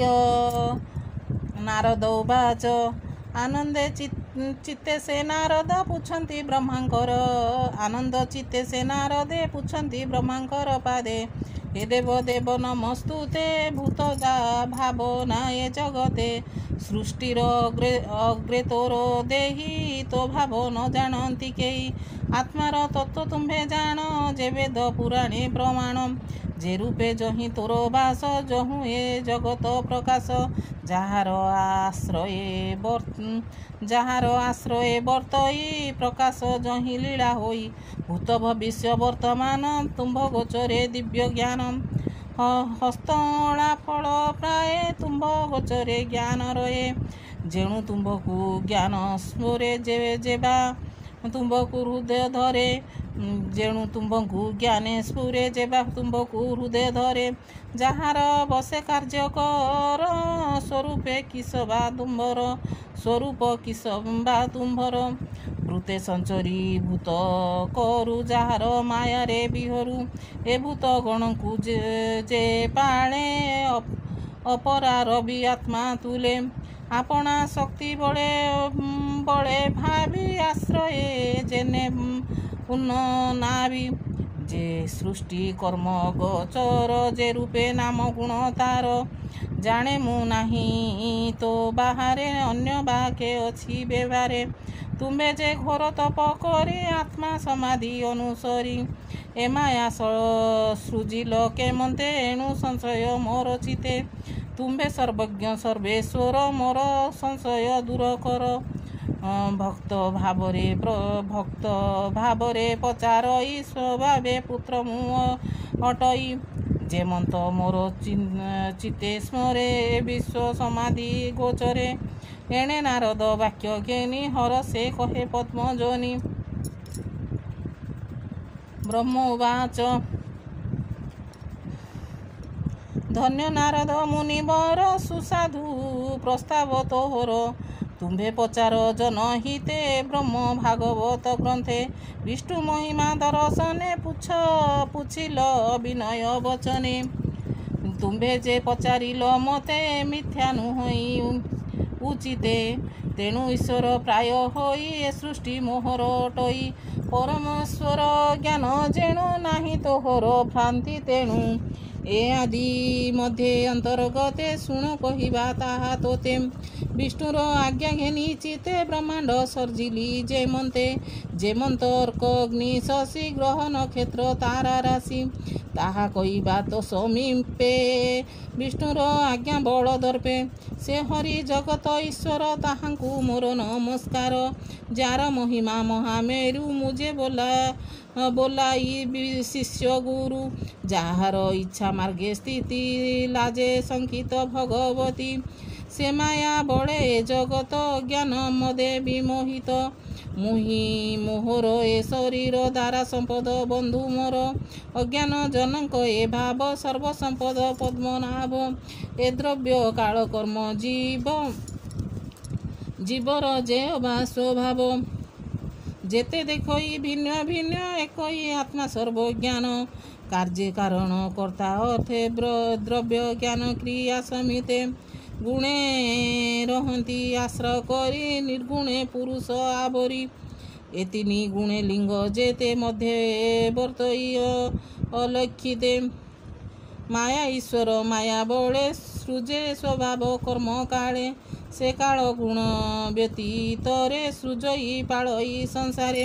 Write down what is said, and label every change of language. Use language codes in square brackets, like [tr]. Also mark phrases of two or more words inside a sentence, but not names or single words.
[or] ନାରଦ ଉବାଚ ଆନନ୍ଦେ ଚିତ୍ତେ ସେ ନାରଦ ପୁଛନ୍ତି ବ୍ରହ୍ମାଙ୍କର। ଆନନ୍ଦ ଚିତ୍ତେ ସେ ନାରଦେ ପୁଛନ୍ତି ବ୍ରହ୍ମାଙ୍କର ପାଦେ। ହେ ଦେବ ଦେବ ନମସ୍ତୁତେ ଭୂତ ଭାବନାୟେ ଜଗତେ। ସୃଷ୍ଟିର ଅଗ୍ରେ ତୋର ଦେହି ତୋ ଭାବ ନ ଜାଣନ୍ତି କେହି। ଆତ୍ମାର ତତ୍ତ୍ୱ ତୁମ୍ଭେ ଜାଣ ଯେ ବେଦ ପୁରାଣେ ପ୍ରମାଣ। ଯେ ରୂପେ ଯହିଁ ତୋର ବାସ ଯହୁଁ ଏ ଜଗତ ପ୍ରକାଶ। ଯାହାର ଆଶ୍ରୟେ ବର୍ତ୍ତଇ ପ୍ରକାଶ ଯହିଁ ଲୀଳା ହୋଇ। ଭୂତ ଭବିଷ୍ୟ ବର୍ତ୍ତମାନ ତୁମ୍ଭ ଗୋଚରେ ଦିବ୍ୟ ଜ୍ଞାନ। ହସ୍ତଲା ଫଳ ପ୍ରାୟ ତୁମ୍ଭ ଗୋଚରେ ଜ୍ଞାନ ରହେ। ଯେଣୁ ତୁମ୍ଭକୁ ଜ୍ଞାନ ସ୍ମରେ ଯେବା ତୁମ୍ଭକୁ ହୃଦୟ ଧରେ। ଯେଣୁ ତୁମ୍ଭକୁ ଜ୍ଞାନେ ସ୍ଫୁରେ ଯେବା ତୁମ୍ଭକୁ ହୃଦୟ ଧରେ। ଯାହାର ବଶେ କାର୍ଯ୍ୟ କର ସ୍ୱରୂପେ କିସ ବା ତୁମ୍ଭର। ସ୍ୱରୂପ କିସ ବା ତୁମ୍ଭର। ଭୂତେ ସଞ୍ଚରି ଭୂତ କରୁ ଯାହାର ମାୟାରେ ବିହରୁ। ଏ ଭୂତ ଗଣକୁ ଯେ ପାଣେ ଅପରାର ଭି ଆତ୍ମା ତୁଲେ। ଆପଣା ଶକ୍ତି ବଡ଼େ ବଡ଼େ ଭାବି ଆଶ୍ରୟେ ଯେଣେ ନାବି। ଯେ ସୃଷ୍ଟି କର୍ମ ଗୋଚର ଯେ ରୂପେ ନାମ ଗୁଣ ତାର। ଜାଣେ ମୁଁ ନାହିଁ ତୋ ବାହାରେ ଅନ୍ୟ ବାକେ ଅଛି ବ୍ୟବହାରେ। ତୁମ୍ଭେ ଯେ ଘୋର ତପ କରେ ଆତ୍ମା ସମାଧି ଅନୁସରି। ଏ ମାୟା ସୃଜିଲ କେମନ୍ତେ ଏଣୁ ସଂଶୟ ମୋର ଚିତେ। ତୁମ୍ଭେ ସର୍ବଜ୍ଞ ସର୍ବେଶ୍ୱର ମୋର ସଂଶୟ ଦୂର କର। ଭକ୍ତ ଭାବରେ ପଚାରଇ ସ୍ୱଭାବେ ପୁତ୍ର ମୁଁ ଅଟଇ। ଯେମନ୍ତ ମୋର ଚିତ୍ତେ ସ୍ମରେ ବିଶ୍ୱ ସମାଧି ଗୋଚରେ। ଏଣେ ନାରଦ ବାକ୍ୟ ଘେନି ହର ସେ କହେ ପଦ୍ମଜନି। ବ୍ରହ୍ମ ଉବାଚ ଧନ୍ୟ ନାରଦ ମୁନିବର ସୁସାଧୁ ପ୍ରସ୍ତାବ ତୋହର। ତୁମ୍ଭେ ପଚାର ଜନହିତେ ବ୍ରହ୍ମ ଭାଗବତ ଗ୍ରନ୍ଥେ। ବିଷ୍ଣୁ ମହିମା ଦର୍ଶନେ ପୁଛିଲ ବିନୟ ବଚନେ। ତୁମ୍ଭେ ଯେ ପଚାରିଲ ମତେ ମିଥ୍ୟା ନୁହଇ ଉଚିତେ। ତେଣୁ ଈଶ୍ୱର ପ୍ରାୟ ହୋଇ ଏ ସୃଷ୍ଟି ମୋହର ଅଟଇ। ପରମେଶ୍ୱର ଜ୍ଞାନ ଯେଣୁ ନାହିଁ ତୋହର ଭ୍ରାନ୍ତି ତେଣୁ। ଏ ଆଦି ମଧ୍ୟେ ଅନ୍ତର୍ଗତେ ଶୁଣ କହିବା ତାହା ତୋତେ। ବିଷ୍ଣୁର ଆଜ୍ଞା ଘେନି ଚିତେ ବ୍ରହ୍ମାଣ୍ଡ ସର୍ଜିଲି ଯେମନ୍ତେ। ଯେମନ୍ତ ଅର୍କ ଅଗ୍ନି ଶଶି ଗ୍ରହ ନକ୍ଷତ୍ର ତାରା ରାଶି। ତାହା କହିବା ତୋ ସମୀପେ ବିଷ୍ଣୁର ଆଜ୍ଞା ବଳ ଦର୍ପେ। ସେ ହରି ଜଗତ ଈଶ୍ୱର ତାହାଙ୍କୁ ମୋର ନମସ୍କାର। ଯାର ମହିମା ମହାମେରୁ ମୁଝେ ବୋଲାଇ ଶିଷ୍ୟ ଗୁରୁ। ଯାହାର ଇଚ୍ଛା ମାର୍ଗେ ସ୍ଥିତି ଲାଜେ ସଙ୍କିତ ଭଗବତୀ। ସେ ମାୟା ବଡ଼େ ଜଗତ ଜ୍ଞାନ ମଦେ ବିମୋହିତ। ମୁହିଁ ମୋହର ଏ ଶରୀର ଦ୍ୱାରା ସମ୍ପଦ ବନ୍ଧୁ ମୋର। ଅଜ୍ଞାନ ଜନକ ଏ ଭାବ ସର୍ବ ସମ୍ପଦ ପଦ୍ମନାଭ। ଏ ଦ୍ରବ୍ୟ କାଳ କର୍ମ ଜୀବର ଯେ ବା ସ୍ୱଭାବ। ଯେତେ ଦେଖଇ ଭିନ୍ନ ଭିନ୍ନ ଏକଇ ଆତ୍ମା ସର୍ବଜ୍ଞାନ। କାର୍ଯ୍ୟ କାରଣ କର୍ତ୍ତା ଅର୍ଥେ ଦ୍ରବ୍ୟ ଜ୍ଞାନ କ୍ରିୟା ସମିତେ। ଗୁଣେ ରହତି ଆଶ୍ରୟ କରି ନିର୍ଗୁଣେ ପୁରୁଷ ଆବରି। ଏ ତିନି ଗୁଣେ ଲିଙ୍ଗ ଯେତେ ମଧ୍ୟ ବର୍ତ୍ତଇ ଅଲକ୍ଷିତେ। ମାୟା ଈଶ୍ୱର ମାୟା ବଳେ ସୃଜେ ସ୍ୱଭାବ କର୍ମ କାଳେ। ସେ କାଳ ଗୁଣ ବ୍ୟତୀତରେ ସୃଜଇ ପାଳଇ ସଂସାରେ।